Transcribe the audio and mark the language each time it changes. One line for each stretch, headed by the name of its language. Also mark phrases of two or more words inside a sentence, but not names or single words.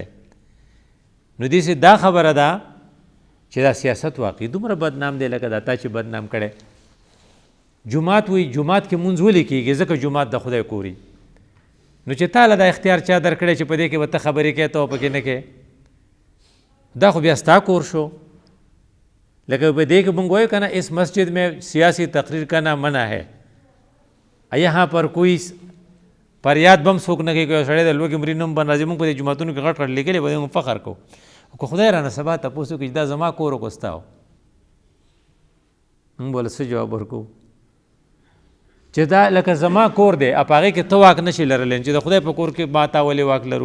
Pashto: نو داسې دا خبره ده چې دا سیاست واقعي دومره بدنام دی لکه دا تا چې بدنام کړی. جومات وایي جومات کې مونځ ولې کېږي؟ ځکه جومات د خدای کوري. نو چې تاله دا اختیار چا درکړی چې په دې کې به ته خبرې کوې ته پکې نه کوې، دا خو بیا ستا کور شو. لکه په دې کې مونږ وایو که نه
Urdu: اس مسجد میں سیاسی تقریر کرنا منع ہے، یہاں پر کوئی فریاد
Pashto: بم څوک نه کوي. که یو سړی د لوږې مري نوم به راځي موږ په دې جوماتونو کې غټ غټ لیکلی به موږ فخر کوو. که خدای رانه سبا تپوس وکړي چې دا زما کور و که ستا و، موږ به له څه جواب ورکوو؟ چې دا لکه زما کور دی په هغې کې ته واک نشي لرلی چې د خدای په کور کې ما تا ولې واک لرو.